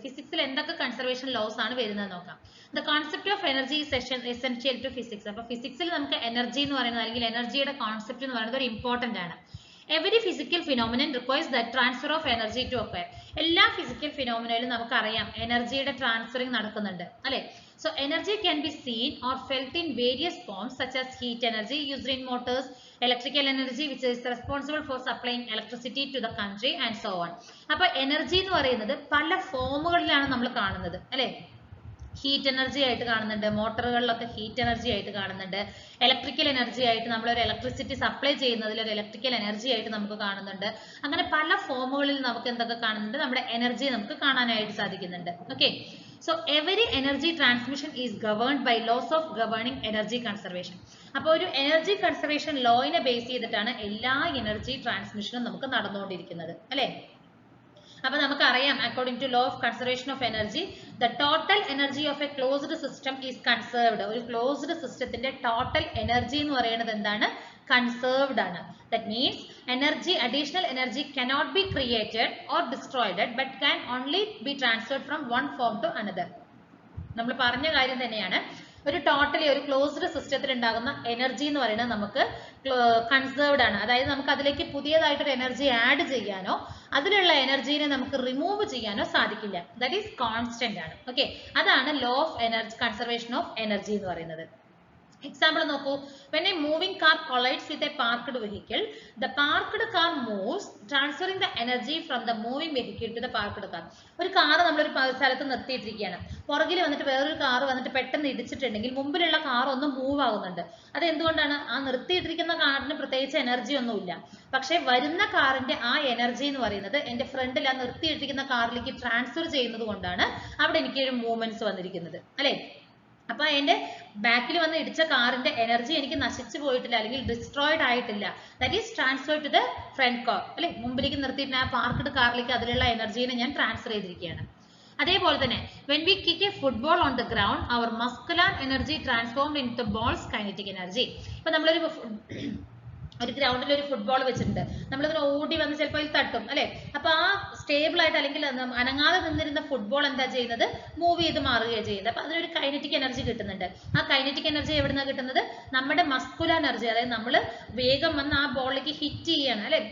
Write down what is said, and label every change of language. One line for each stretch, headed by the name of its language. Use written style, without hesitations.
Malayalam: ഫിസിക്സിൽ എന്തൊക്കെ conservation loss ആണ് വരുന്നത് നോക്കാം.
English: The concept of energy is essential to physics.
Malayalam: അപ്പൊ ഫിസിക്സിൽ നമുക്ക് എനർജി എന്ന് പറയുന്നത് അല്ലെങ്കിൽ എനർജിയുടെ കോൺസെപ്റ്റ് എന്ന് പറയുന്നത് ഒരു ഇമ്പോർട്ടന്റ് ആണ്.
English: Every physical phenomenon requires the transfer of energy to occur.
Malayalam: എല്ലാ ഫിസിക്കൽ ഫിനോമിനയിലും നമുക്കറിയാം എനർജിയുടെ ട്രാൻസ്ഫറിങ് നടക്കുന്നുണ്ട്, അല്ലെ?
English: So energy can be seen or felt in various forms such as heat energy used in motors, electrical energy which is responsible for supplying electricity to the country and so on.
Malayalam: അപ്പൊ energy എന്ന് പറയുന്നത് പല ഫോമുകളിലാണ് നമ്മൾ കാണുന്നത്, അല്ലെ? Heat energy ആയിട്ട് കാണുന്നുണ്ട്, മോട്ടറുകളിലൊക്കെ heat energy ആയിട്ട് കാണുന്നുണ്ട്, ഇലക്ട്രിക്കൽ എനർജി ആയിട്ട് നമ്മൾ ഒരു ഇലക്ട്രിസിറ്റി സപ്ലൈ ചെയ്യുന്നതിൽ ഒരു ഇലക്ട്രിക്കൽ എനർജി ആയിട്ട് നമുക്ക് കാണുന്നുണ്ട്. അങ്ങനെ പല ഫോമുകളിൽ നമുക്ക് എന്തൊക്കെ കാണുന്നുണ്ട്? നമ്മുടെ എനർജി നമുക്ക് കാണാനായിട്ട് സാധിക്കുന്നുണ്ട്.
English: Okay, so every energy transmission is governed by laws of governing energy conservation.
Malayalam: അപ്പോൾ ഒരു എനർജി കൺസർവേഷൻ ലോയിനെ ബേസ് ചെയ്തിട്ടാണ് എല്ലാ എനർജി ട്രാൻസ്മിഷനും നമുക്ക് നടന്നുകൊണ്ടിരിക്കുന്നത്, അല്ലെ? അപ്പൊ നമുക്കറിയാം
English: According to law of conservation of energy the total energy of a closed system is conserved.
Malayalam: ഒരു ക്ലോസ്ഡ് സിസ്റ്റത്തിന്റെ ടോട്ടൽ എനർജി എന്ന് പറയുന്നത് എന്താണ്? കൺസേർവ്ഡ് ആണ്.
English: That means energy, additional energy cannot be created or destroyed but can only be transferred from one form to another.
Malayalam: നമ്മൾ പറഞ്ഞ കാര്യം തന്നെയാണ്. ഒരു ടോട്ടലി ഒരു ക്ലോസ്ഡ് സിസ്റ്റത്തിൽ ഉണ്ടാകുന്ന എനർജി എന്ന് പറയുന്നത് നമുക്ക് കൺസേർവ്ഡ് ആണ്. അതായത് നമുക്ക് അതിലേക്ക് പുതിയതായിട്ടൊരു എനർജി ആഡ് ചെയ്യാനോ അതിലുള്ള എനർജീനെ നമുക്ക് റിമൂവ് ചെയ്യാനോ സാധിക്കില്ല.
English: that is constant
Malayalam: ആണ്. ഓക്കെ, അതാണ് law of energy conservation of energy എന്ന് പറയുന്നത്. Example നോക്കൂ.
English: When a moving car collides with a parked vehicle, the parked car moves, transferring the energy from the moving vehicle to the parked car.
Malayalam: ഒരു car നമ്മളൊരു സ്ഥലത്ത് നിർത്തിയിട്ടിരിക്കുകയാണ്, പുറകിൽ വന്നിട്ട് വേറൊരു car വന്നിട്ട് പെട്ടെന്ന് ഇടിച്ചിട്ടുണ്ടെങ്കിൽ മുമ്പിലുള്ള കാർ ഒന്ന് മൂവ് ആകുന്നുണ്ട്. അത് എന്തുകൊണ്ടാണ്? ആ നിർത്തിയിട്ടിരിക്കുന്ന കാറിന് പ്രത്യേകിച്ച് എനർജി ഒന്നുമില്ല. പക്ഷെ വരുന്ന കാറിന്റെ ആ എനർജി എന്ന് പറയുന്നത് എന്റെ ഫ്രണ്ടിൽ ആ നിർത്തിയിട്ടിരിക്കുന്ന കാറിലേക്ക് ട്രാൻസ്ഫർ ചെയ്യുന്നത് കൊണ്ടാണ് അവിടെ എനിക്ക് ഒരു മൂവ്മെന്റ്സ് വന്നിരിക്കുന്നത്, അല്ലെ? അപ്പൊ അതിന്റെ ബാക്കിൽ വന്ന് ഇടിച്ച കാറിന്റെ എനർജി എനിക്ക് നശിച്ചു പോയിട്ടില്ല അല്ലെങ്കിൽ ഡിസ്ട്രോയിഡ് ആയിട്ടില്ല.
English: that is transfer to the front car,
Malayalam: അല്ലെ? മുമ്പിലേക്ക് നിർത്തിയിട്ട് ആ പാർക്ക്ഡ് കാറിലേക്ക് അതിലുള്ള എനർജീനെ ഞാൻ ട്രാൻസ്ഫർ ചെയ്തിരിക്കുകയാണ്. അതേപോലെ തന്നെ
English: when we kick a football on the ground, our muscular energy transformed into ball's kinetic energy.
Malayalam: ഇപ്പൊ നമ്മളൊരു ഒരു ഗ്രൗണ്ടിൽ ഒരു ഫുട്ബോൾ വെച്ചിട്ടുണ്ട്, നമ്മളിങ്ങനെ ഓടി വന്ന് ചിലപ്പോൾ അതിൽ തട്ടും അല്ലെ. അപ്പൊ ആ സ്റ്റേബിൾ ആയിട്ട് അല്ലെങ്കിൽ അനങ്ങാതെ നിന്നിരുന്ന ഫുട്ബോൾ എന്താ ചെയ്യുന്നത്, മൂവ് ചെയ്ത് മാറുകയാണ് ചെയ്യുന്നത്. അപ്പൊ അതിനൊരു കൈനറ്റിക് എനർജി കിട്ടുന്നുണ്ട്. ആ കൈനറ്റിക് എനർജി എവിടുന്നാണ് കിട്ടുന്നത്, നമ്മുടെ മസ്കുലർ എനർജി, അതായത് നമ്മൾ വേഗം വന്ന് ആ ബോളിലേക്ക് ഹിറ്റ് ചെയ്യാണ് അല്ലെ.